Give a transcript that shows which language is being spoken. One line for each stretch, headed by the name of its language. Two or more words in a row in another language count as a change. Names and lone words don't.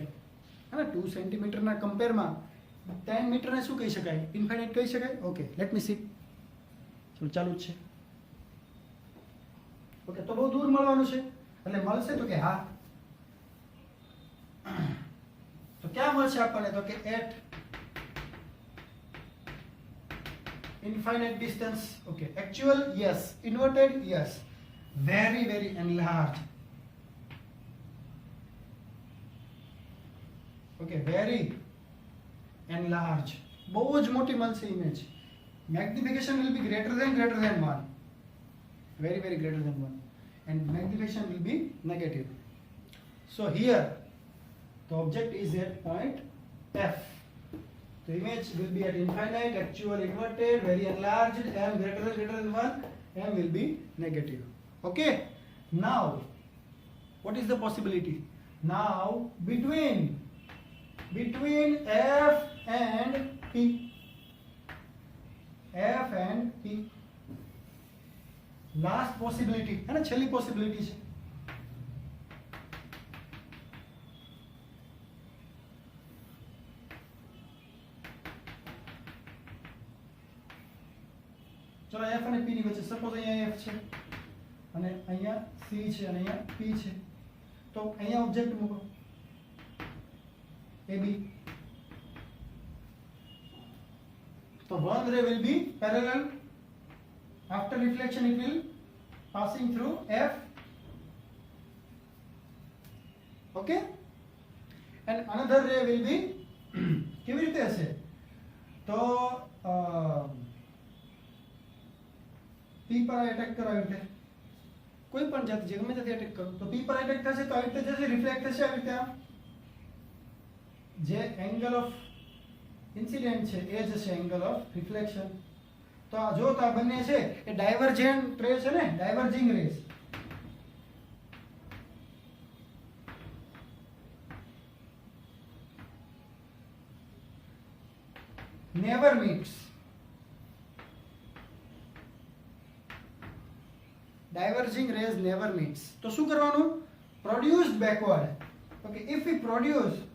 Gujarati: હા, 2 સેન્ટીમીટરના કમ્પેરમાં 10 મીટરને શું કહી શકાય? ઇન્ફાઇનાઇટ કહી શકાય. ઓકે,
English: let me see.
Gujarati: ચલો ચાલુ જ છે. ઓકે, તો બહુ દૂર મળવાનું છે એટલે મળશે તો કે હા. તો ક્યાં મળશે આપણને? તો કે
English: એટ infinite distance. Okay, actual yes, inverted yes, very very enlarged. Okay, very enlarged,
Gujarati: બહુ જ મોટી મળશે ઇમેજ.
English: Magnification will be greater than 1, very very greater than 1, and magnification will be negative. So here the object is at point F. The image will be at infinite, actual, inverted, very enlarged, m greater than 1, m will be negative. Okay, now what is the possibility? Now between F and P, last possibility
Hindi: है ना,
Gujarati: छेल्ली possibility છે. ચલો F અને P ની વચ્ચે સપોઝ અહીંયા F છે અને અહીંયા C છે અને અહીંયા P છે, તો અહીંયા ઓબ્જેક્ટ મૂકો AB.
English: તો one ray will be parallel. After reflection it will passing through F. Okay, and another ray will be
Gujarati: કેવી રીતે હશે? તો P
Hindi: पर अटैक करो
Gujarati: આવી રીતે, કોઈ પણ જાત જે ગમે ત્યાંથી અટેક કરો તો P પર અટેક થશે તો આવી રીતે જશે, રિફ્લેક્ટ થશે આવી રીતે. જે
English: angle of incident
Gujarati: છે એ જ છે
English: angle of reflection.
Gujarati: તો આ જો તો આ બંને છે એ
English: divergent ray
Gujarati: છે ને,
English: diverging rays. never meets. Diverging rays never meets.
Gujarati: તો શું કરવાનું?
English: Produced backward. Okay, if we produce